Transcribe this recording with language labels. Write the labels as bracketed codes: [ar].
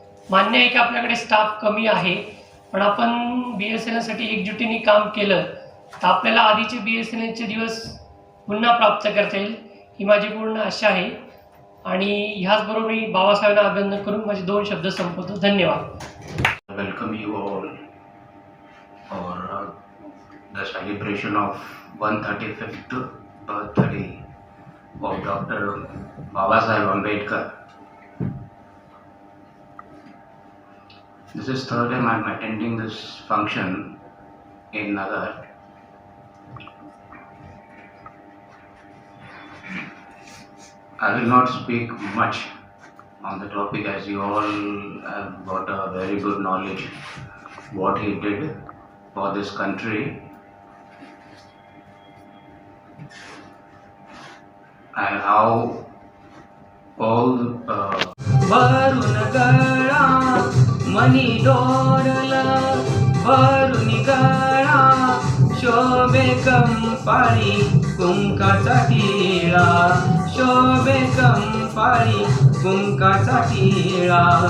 [mr] मान्य आहे की आपल्याकडे स्टाफ कमी आहे, पण आपण BSNL साठी एकजुटीने काम केलं तर आपल्याला आधीचे BSNLचे दिवस पुन्हा प्राप्त करता येईल, ही माझी पूर्ण आशा आहे. आणि ह्याचबरोबर मी बाबासाहेबांना अभिनंदन करून माझे 2 शब्द संपवतो. धन्यवाद. [en] Welcome you all for the celebration of 135th birthday of Dr. Babasaheb Ambedkar. This is third time I'm attending this function in Nagar. I will not speak much on the topic as you all have got a very good knowledge what he did for this country and how all [mr] भरून गळा मनी डोरला भरून गळा शोभे कंपाळी कुंकाचा टिळा शोभे कंपाळी कुंकाचा टिळा